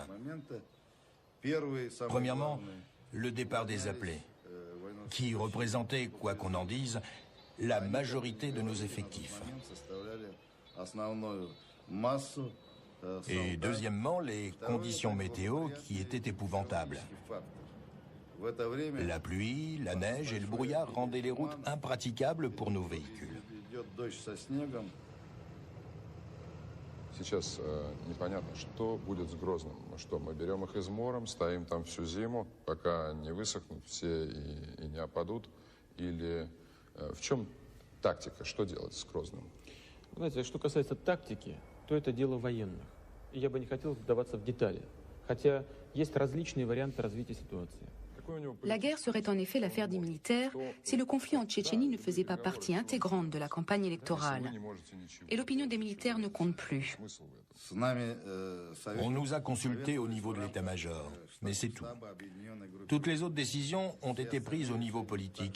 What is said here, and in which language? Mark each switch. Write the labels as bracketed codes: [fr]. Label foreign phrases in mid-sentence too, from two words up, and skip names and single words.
[fr] Premièrement, le départ des appelés, qui représentait, quoi qu'on en dise, la majorité de nos effectifs. Et deuxièmement, les conditions météo qui étaient épouvantables. La pluie, la neige et le brouillard rendaient les routes impraticables pour nos véhicules. [ru] Сейчас непонятно, что будет с Грозным. Что, мы берем их измором, ставим там всю зиму, пока не высохнут все и не опадут? Или в чем тактика, что делать с Грозным? Знаете, что касается тактики, то это дело военных. И я бы не хотел вдаваться в детали. Хотя есть различные варианты развития ситуации. [fr] La guerre serait en effet l'affaire des militaires si le conflit en Tchétchénie ne faisait pas partie intégrante de la campagne électorale. Et l'opinion des militaires ne compte plus. On nous a consultés au niveau de l'état-major, mais c'est tout. Toutes les autres décisions ont été prises au niveau politique.